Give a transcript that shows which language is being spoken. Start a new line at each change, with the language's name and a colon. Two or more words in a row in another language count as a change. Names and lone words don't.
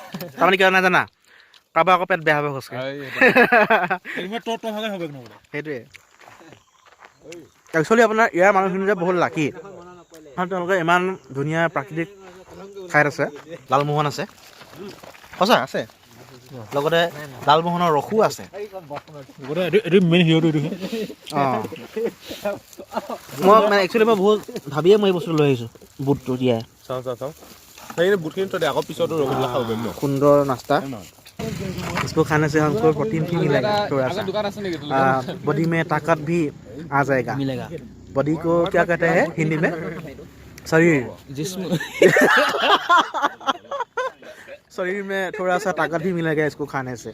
Assamese: তাৰমানে কিয় নাই জানা কাৰোবাৰ আকৌ পেট বেয়া হ'ব খোজকাঢ়ি সেইটোৱে একচুৱেলি আপোনাৰ ইয়াৰ মানুহখিনি যে বহুত লাকি কাৰণ তেওঁলোকে ইমান ধুনীয়া প্ৰাকৃতিক ঠাইত আছে লালমোহন আছে সঁচা আছে লগতে লালমোহনৰ ৰসো আছে অঁ মই মানে একচুৱেলি মই বহুত ভাবিয়ে মই এই বস্তুটো লৈ আহিছোঁ বুটটো দিয়াই চাওঁ বুটখিনি থৈ আকৌ পিছতো ৰসগোল্লা খাব পাৰিম ন
Hindi: सुंदर नाश्ता इसको खाने से हमको प्रोटीन भी मिलेगा थोड़ा सा बॉडी में ताकत भी आ जाएगा बॉडी को क्या कहते हैं हिंदी में शरीर जिस्म शरीर में थोड़ा सा ताकत भी मिलेगा इसको खाने से।